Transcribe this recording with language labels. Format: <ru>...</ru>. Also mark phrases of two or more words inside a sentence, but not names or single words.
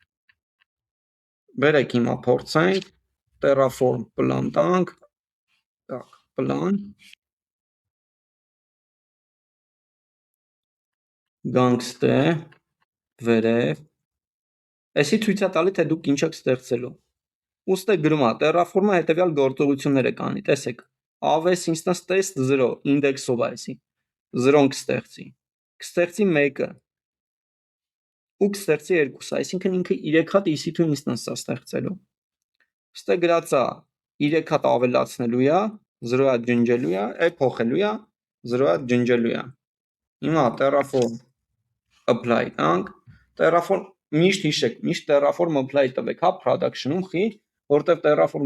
<hy>բերեք հիմա փորձենք, Terraform plan տանք, так, plan, գանք ստե, վերև, այսի ցույց է տալի, թե դուք ինչ եք ստեղծելու, ուստի գրում է Terraform-ը հետևյալ գործողությունները կանի, տեսեք,</hy> <en>AWS instance test</en> <hy>0 index-ով է այսի, 0-ն կստեղծի 1-ը, ու կստեղծի 2-ը, այսինքն ինքը 3 հատ</hy> <en>EC2 instance</en> <hy>է ստեղծելու, ուստի գրած է 3 հատ ավելացնելու է, 0 հատ ջնջելու է, փոխելու է, 0 հատ ջնջելու է, հիմա Terraform apply տանք, Terraform միշտ հիշեք, միշտ Terraform apply տվեք, հա, production-ում խի, որտեղ Terraform</hy>